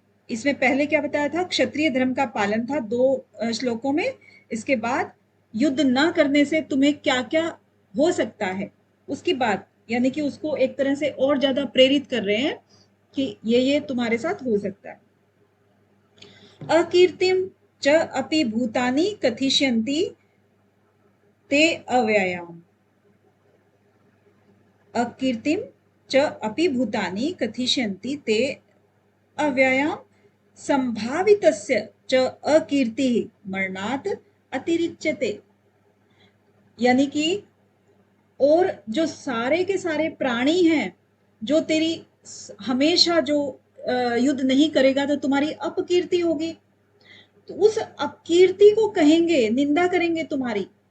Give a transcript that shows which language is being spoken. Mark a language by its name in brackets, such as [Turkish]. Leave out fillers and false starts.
[Hindi] इसमें पहले क्या बताया था, क्षत्रिय धर्म का पालन था 2 श्लोकों में। इसके बाद युद्ध न करने से तुम्हें क्या क्या हो सकता है उसकी बात, यानी कि उसको एक तरह से और ज्यादा प्रेरित कर रहे हैं कि ये तुम्हारे साथ हो सकता है। [Sanskrit] अकीर्तिम च अपि भूतानि कथिष्यन्ति ते अव्ययाम। अकीर्तिम च अपि भूतानि कथिष्यन्ति ते अव्ययाम संभावितस्य च अकीर्ति मरणात् अतिरिच्यते। [Hindi] यानी कि और जो सारे के सारे प्राणी हैं, जो तेरी हमेशा जो युद्ध नहीं करेगा तो तुम्हारी अपकीर्ति होगी, तो उस अपकीर्ति को कहेंगे, निंदा करेंगे तुम्हारी।